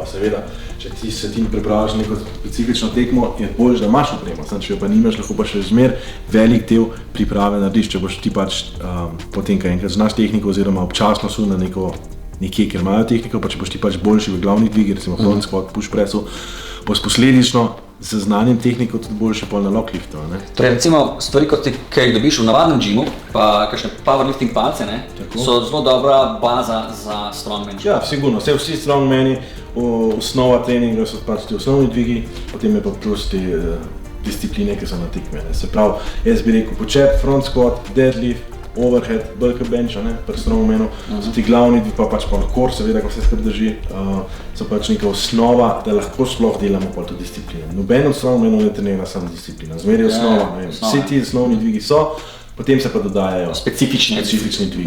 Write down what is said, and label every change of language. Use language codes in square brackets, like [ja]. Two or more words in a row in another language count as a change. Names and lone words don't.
[sl] Seveda, če ti se ti pripraviš neko specifično tekmo, je bolj, da imaš opremo, če jo pa nimaš, lahko pa še zmer velik del priprave narediš, če boš ti pač potem, ko enkrat znaš tehniko oziroma občasno su na nekje, ker imajo tehniko, pa če boš ti pač boljši v glavnih dvigi, recimo [en] front squat, push pressu, [sl] boš posledično z znanjem tehniko tudi boljši pol na [en] log liftu. [sl] Torej recimo stvari, ki jih dobiš v navadnem džimu, pa kakšne powerlifting palce, so zelo dobra baza za strongman. Ja, sigurno, vsi strongmani, osnova treninga so pač ti osnovni dvigi, potem je pa plus te discipline, ki so na tekme. Se pravi, jaz bi rekel počep, [en] front squat, deadlift, overhead, bulk bench, [sl] pri strongmanu, so ti glavni, pa pač pa core, seveda, ko vse skrb drži, so pač neka osnova, da lahko sploh delamo pa to disciplino. Noben od strongmanov ne trenira samo disciplina, zmer je osnova, vsi ti osnovni dvigi so, potem se pa dodajajo specifični dvigi.